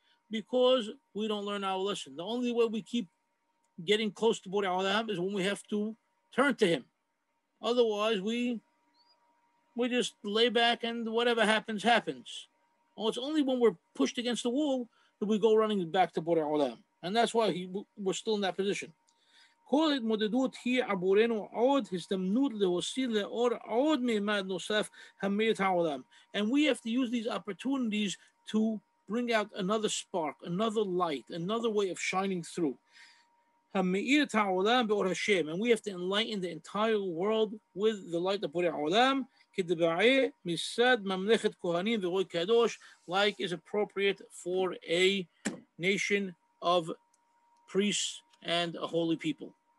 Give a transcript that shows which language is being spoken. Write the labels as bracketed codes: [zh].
[en] because we don't learn our lesson. The only way we keep getting close to Borei Olam is when we have to turn to him. Otherwise, we just lay back and whatever happens, happens. Well, it's only when we're pushed against the wall that we go running back to Borei Olam. And that's why we're still in that position. [he] כל התמודדות היא עבורנו עוד הזדמנות להוציא לאור עוד מימד נוסף המאיר את העולם. [en] And we have to use these opportunities to bring out another spark, another light, another way of shining through. [he] המאיר את העולם באור השם. [en] And we have to enlighten the entire world with the light of בורא העולם, [he] כדבעי מסד ממלכת כהנים ורוי קדוש, [en] like is appropriate for a nation of priests and a holy people.